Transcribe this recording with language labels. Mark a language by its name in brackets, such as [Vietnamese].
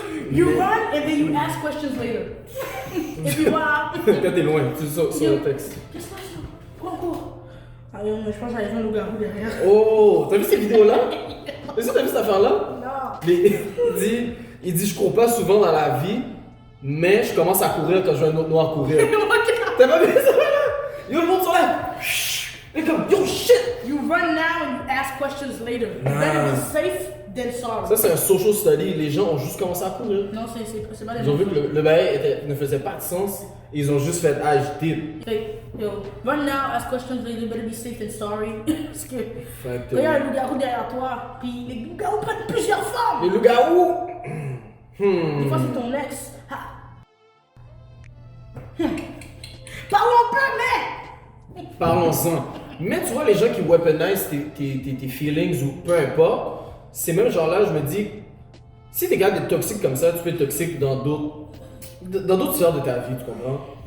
[English] You run and then you ask questions later. [French] Et puis voilà. Quand t'es loin, tu sors sur le texte. Qu'est-ce que c'est? Pourquoi encore? Ah non, mais je pense que j'allais faire un loup-garou derrière. Oh, t'as vu ces vidéos-là? Est-ce que t'as vu cette affaire-là? Non. Il dit, je cours pas souvent dans la vie, mais je commence à courir quand je vois un autre noir courir. T'as pas vu ça? Yo, le monde sont là. Et comme, yo, shit! [English] You run now and you ask questions later. You better be safe than sorry. [French] Ça, c'est un [English] social study. [French] Les gens ont juste commencé à courir. Non, c'est pas des Ils ont vu que le bail ne faisait pas de sens. Et ils ont juste fait, ah, je did. [English] Yo, run now, ask questions later, better be safe than sorry. [French] Parce que Fait quand il y a un loup-garou derrière toi, puis les loups-garous prennent plusieurs formes. Les loups-garous! Des fois, c'est ton ex. Parlons peu, mais. Parlons-en. Mais tu vois, les gens qui weaponize tes feelings ou peu importe, c'est même genre là, je me dis, si t'es capable d'être toxique comme ça, tu peux être toxique dans d'autres sphères de ta vie, tu comprends?